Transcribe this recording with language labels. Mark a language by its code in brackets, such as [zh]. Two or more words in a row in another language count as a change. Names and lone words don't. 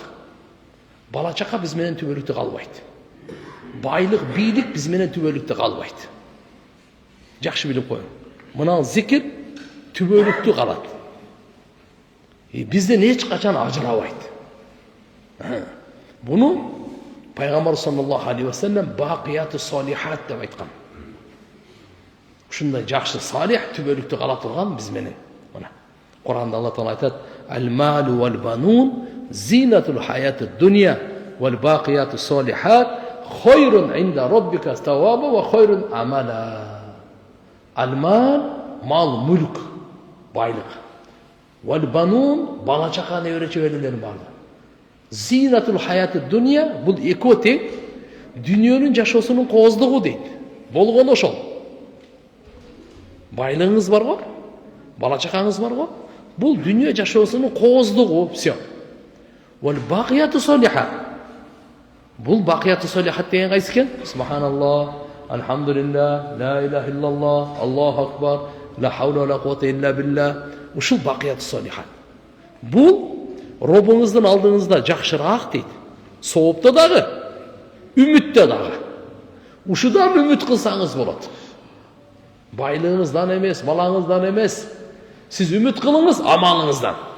[ky] Бала чака биз менен түбөлүктө калбайт. Байлык, бийлик биз менен түбөлүктө калбайт. Жакшы билип коюң. Мына зикир түбөлүктө калат. Бизден эч качан ажырабайт. Буну Пайгамбар [ar] صلى الله عليه وسلم الباقيات الصالحات [ky] деп айткан. Ушундай жакшы салих түбөлүктө кала турган биз менен. Мына Куранда Алла Таала айтат: [ar] "المال والبنون زينة الحياة الدنيا والباقيات الصالحات خير عند ربك ثوابا وخير أملا." [ky] Ал-мал, мал, мүлк, байлык. Вал-банун, бала чака, небере чеберлер барды. [ar] زينة الحياة الدنيا, [ky] бул эки тең дүйнөнүн жашоосунун кооздугу дейт. Болгону ошол. Байлыгыңыз барго, бала чакаңыз барго, бул дүйнө жашоосунун кооздугу, все. [ar] والباقيات الصالحات. [ky] Бул [ar] الباقيات الصالحات [ky] деген кайсы экен? [ar] سبحان الله، الحمد لله، لا إله إلا الله، الله أكبر، لا حول ولا قوة إلا بالله. [ky] Ушул [ar] الباقيات الصالحات. [ky] Бул Робуңуздун алдыңызда жакшыраак дейт. Соопто дагы, үмүттө дагы. Ушудан үмүт кылсаңыз болот. Байлыгыңыздан эмес, балаңыздан эмес. Сиз үмүт кылыңыз амалыңыздан.